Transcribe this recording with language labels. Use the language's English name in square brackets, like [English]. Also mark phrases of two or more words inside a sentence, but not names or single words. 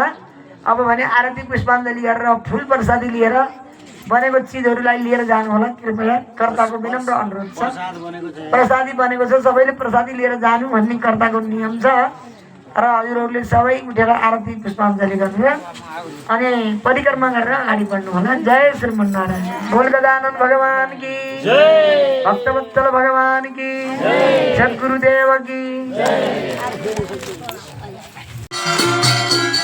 [Nepali] अब भने आरती पुष्पाञ्जली गरेर फुल प्रसादी लिएर बनेको चिजहरूलाई लिएर जानु होला। कृपया कर्ताको विनम्र अनुरोध छ। प्रसादी बनेको छ, सबैले प्रसादी लिएर जानु भन्ने कर्ताको नियम छ र हजुरहरूले सबै उठेर आरती पुष्पाञ्जली गरेर अनि परिक्रमा गरेर अगाडि बढ्नु होला। जय श्रीमन्नारायण। [Hindi] बोल गजानन भगवान की जय, भक्तवत्सल भगवान की जय, सद्गुरुदेव की जय।